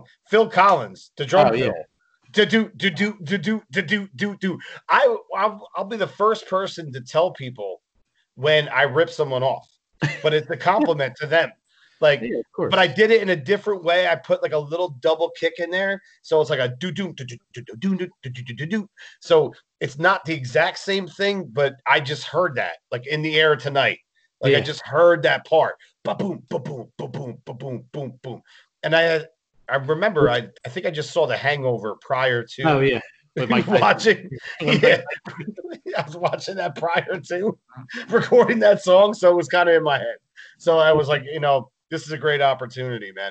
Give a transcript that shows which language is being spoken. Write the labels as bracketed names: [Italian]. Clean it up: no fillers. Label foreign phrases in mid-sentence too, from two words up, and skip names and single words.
[English] Phil Collins, the drum fill. I'll be the first person to tell people when I rip someone off, but it's a compliment to them. Like, yeah, of course. But I did it in a different way. I put like a little double kick in there, so it's like a do do do do do do do do do. So it's not the exact same thing, but I just heard that like in the air tonight. Like I just heard that part. Ba boom, ba boom, ba boom, ba boom, boom, boom. And I remember I think I just saw The Hangover prior to. Oh yeah. Watching, yeah, I was watching that prior to recording that song, so it was kind of in my head. So I was like, this is a great opportunity, man.